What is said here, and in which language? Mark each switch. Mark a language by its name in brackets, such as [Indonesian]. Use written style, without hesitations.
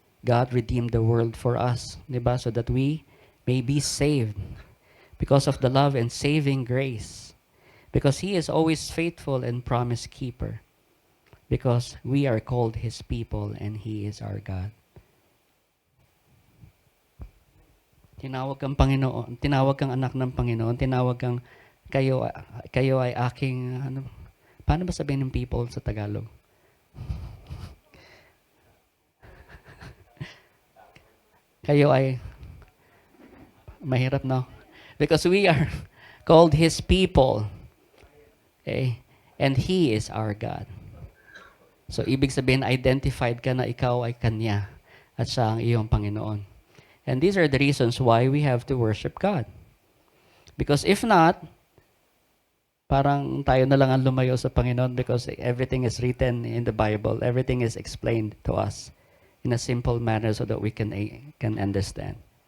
[English] God redeemed the world for us. Diba? So that we may be saved. Because of the love and saving grace. Because He is always faithful and promise keeper. Because we are called His people and He is our God. [Filipino] Tinawag kang Panginoon, tinawag kang anak ng Panginoon, tinawag kang kayo ay aking paano ba sabihin ng people sa Tagalog? Kayo ay mahirap, no? [English] Because we are called His people. Okay? And He is our God. [Filipino] So, ibig sabihin, identified ka na ikaw ay Kanya at siya ang iyong Panginoon. [English] And these are the reasons why we have to worship God. Because if not, [Filipino] parang tayo na lang ang lumayo sa Panginoon [English] because everything is written in the Bible. Everything is explained to us in a simple manner so that we can understand.